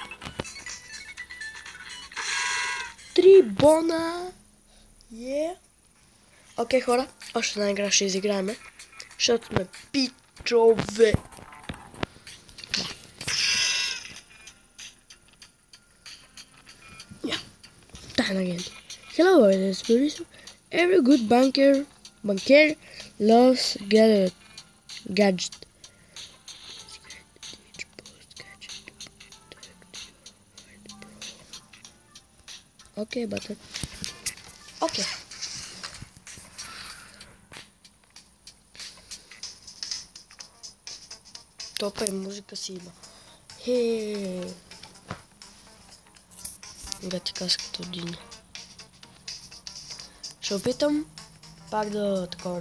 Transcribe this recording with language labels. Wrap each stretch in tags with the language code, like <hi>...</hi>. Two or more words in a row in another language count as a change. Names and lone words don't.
<bg>3 бона! Окей, хора, още една игра ще изиграеме. Защото сме пичове. Тайна агент.</bg> <en>Hello, it is Borisov. Every good banker loves gadget. Okay, button.</en> <bg>Okay. Топа и музика си има. Хе. Гати каската от Дини. Ще опитам пак да такова.</bg>